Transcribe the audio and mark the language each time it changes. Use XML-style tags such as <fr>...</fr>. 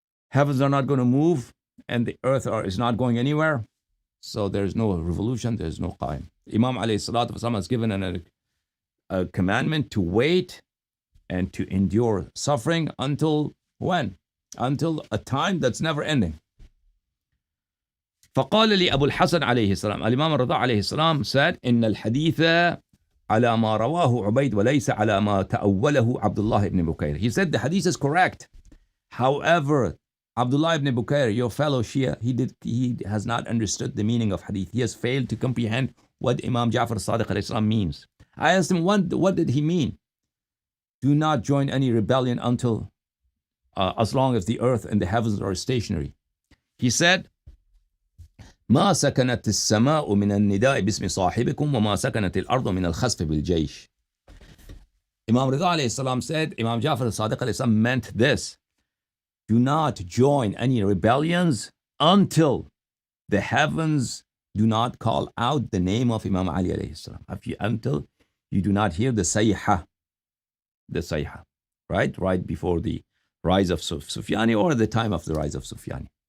<en>Heavens are not going to move and the earth is not going anywhere. So there's no revolution, there's no qaim. Imam alayhi salatu wasalam has given a commandment to wait and to endure suffering until when? Until a time that's never ending.</en> <ar>فقال لي أبو الحسن عليه السلام, الإمام الرضا عليه السلام</ar> <en>said,</en> <ar>إن الحديث على ما رواه عبيد وليس على ما تأوله عبد الله ibn Bukayr.</ar> <en>He said the hadith is correct. However, Abdullah ibn Bukayr, your fellow Shia, he has not understood the meaning of hadith. He has failed to comprehend what Imam Ja'far al-Sadiq alayhi salam means. I asked him, what did he mean? Do not join any rebellion until as long as the earth and the heavens are stationary. He said,</en> <ar>ما سكنت السماء من النداء باسم صاحبكم وما سكنت الأرض من الخسف بالجيش.</ar> <en>Imam Rida alayhi salam said, Imam Ja'far al-Sadiq alayhi salam meant this. Do not join any rebellions until the heavens do not call out the name of Imam Ali alayhi salam. Until you do not hear the sayha, right before the rise of Sufyani or the time of the rise of Sufyani.</en>